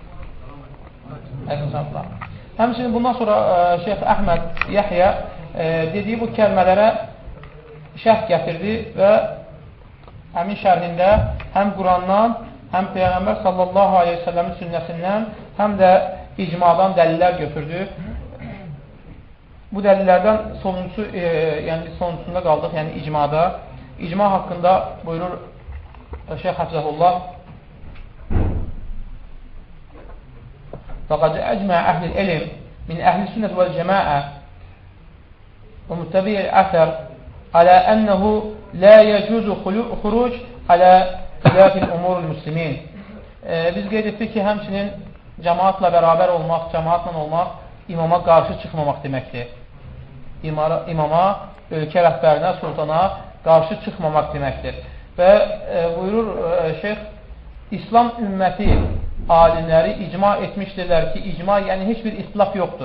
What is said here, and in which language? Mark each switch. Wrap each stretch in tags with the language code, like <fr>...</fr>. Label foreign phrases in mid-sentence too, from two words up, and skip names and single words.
<az>Həmçinin bundan sonra Şeyx Əhməd Yəhyə dediyi bu kəlmələrə şərh gətirdi və həmin şərhində həm Qurandan, həm Peyğəmbər</az> <ar>صلى الله عليه وسلم</ar> <az>sünnəsindən, həm də icmadan dəlillər götürdü. Bu dəlillərdən sonuncusu, yəni biz sonuncusunda qaldıq, yəni icmada. İcma haqqında buyurur Şeyx Həfzəhullah:</az> <ar>فقد أجمع أهل العلم من أهل السنة والجماعة ومتبع الأثر على أنه لا يجوز خروج على خلاف الأمور المسلمين.</ar> <az>Biz qeyd etdik ki, həmçinin cəmaatla bərabər olmaq, cəmaatla olmaq imama qarşı çıxmamaq deməkdir. İmama, ölkə rəhbərinə, sultana qarşı çıxmamaq deməkdir. Və buyurur Şeyx, İslam ümməti alimləri icma etmişdirlər ki, icma, yəni heç bir istilaf yoxdur.</az>